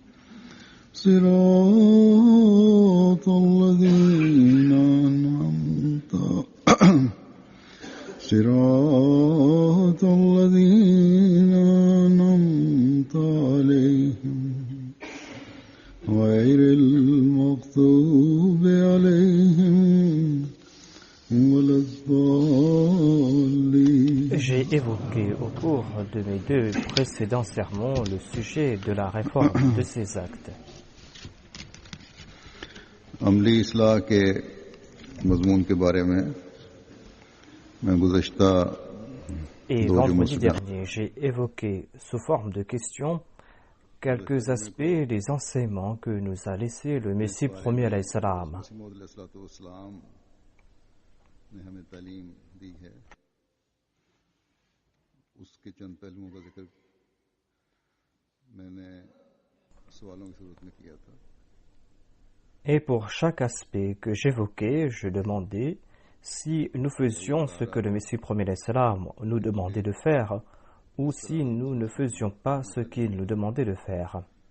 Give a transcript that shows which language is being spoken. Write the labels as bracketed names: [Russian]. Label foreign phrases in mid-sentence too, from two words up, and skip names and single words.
[Arabic] صراط الذين أنعمت عليهم غير المغضوب عليهم ولا الضالين. [French] J'ai évoqué au cours de mes deux précédents sermons le sujet de la réforme de ces actes. [Urdu] عملی اصلاح کے مضمون کے بارے میں میں گزشتہ [French] Et vendredi dernier, j'ai évoqué sous forme de questions quelques aspects des enseignements que nous a laissés le Messie premier [Arabic] عليه السلام. [French] Et pour chaque aspect que j'évoquais, je demandais si nous faisions ce que le Messie premier [Arabic] عليه السلام [French] nous demandait de faire ou si nous ne faisions pas ce qu'il nous demandait de faire.